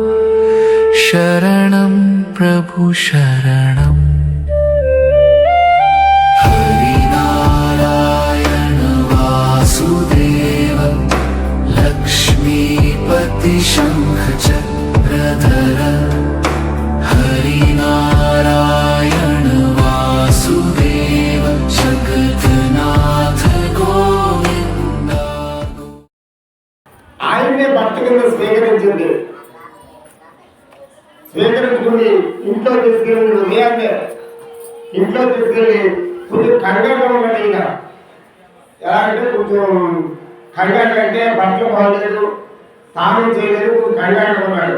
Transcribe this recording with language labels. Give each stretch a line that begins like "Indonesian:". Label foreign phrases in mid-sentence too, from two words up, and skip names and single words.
Sanskrit: शरणं प्रभु शरणं हरिनारायण वासुदेव लक्ष्मीपति शंख चक्रधर हरिनारायण वासुदेव जगन्नाथ गोविंद।
Telugu: ఆయనే భక్తి కింద స్వీకరించింది. స్వీకరించుకుని ఇంట్లో తీసుకెళ్ళి ఉదయాన్నే ఇంట్లో తీసుకెళ్ళి కొంచెం కంగారుగా ఉన్నాడు. ఈయన ఎలా అంటే కొంచెం కంగారు అంటే బట్టలు బాగలేదు, స్నానం చేయలేదు, కొంచెం కంగారుగా ఉన్నాడు.